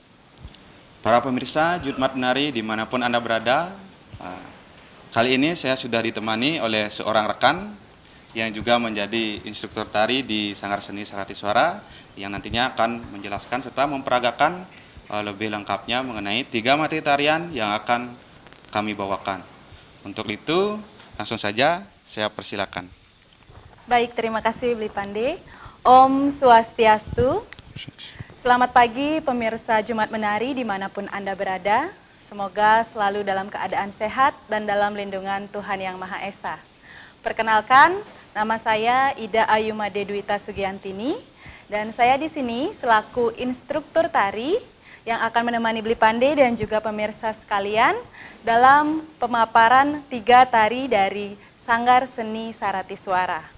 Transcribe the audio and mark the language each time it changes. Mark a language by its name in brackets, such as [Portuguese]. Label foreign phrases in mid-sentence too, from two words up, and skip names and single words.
[Indonesian] Para pemirsa Jumat Menari dimanapun Anda berada, kali ini saya sudah ditemani oleh seorang rekan yang juga menjadi instruktur tari di Sanggar Seni Sarati Suara, yang nantinya akan menjelaskan serta memperagakan lebih lengkapnya mengenai 3 materi tarian yang akan kami bawakan. Untuk itu, langsung saja saya persilakan. Baik, terima kasih Bli Pande. [Balinese] Om Swastiastu. [Indonesian] Selamat pagi pemirsa Jumat Menari dimanapun Anda berada. Semoga selalu dalam keadaan sehat dan dalam lindungan Tuhan Yang Maha Esa. Perkenalkan, nama saya Ida Ayumade Dwita Sugiantini, dan saya di sini selaku instruktur tari yang akan menemani Bli Pande dan juga pemirsa sekalian dalam pemaparan 3 tari dari Sanggar Seni Sarati Suara.